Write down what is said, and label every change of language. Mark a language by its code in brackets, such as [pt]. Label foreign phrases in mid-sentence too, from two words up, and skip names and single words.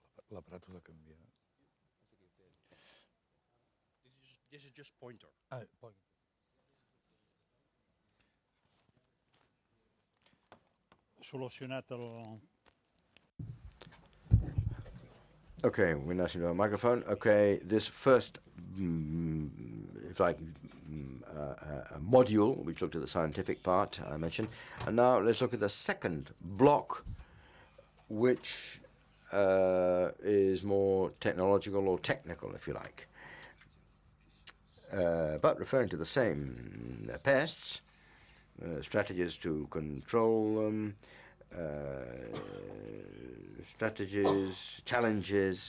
[ca] L'aparato da canviar. [en] This is just pointer. Poi. [ca] Solucionat el... [en] Okay, we're now to our microphone. Okay, this first, if like, module, which looked at the scientific part I mentioned, and now let's look at the second block, which is more technological or technical, if you like, but referring to the same pests, strategies to control them, strategies, challenges.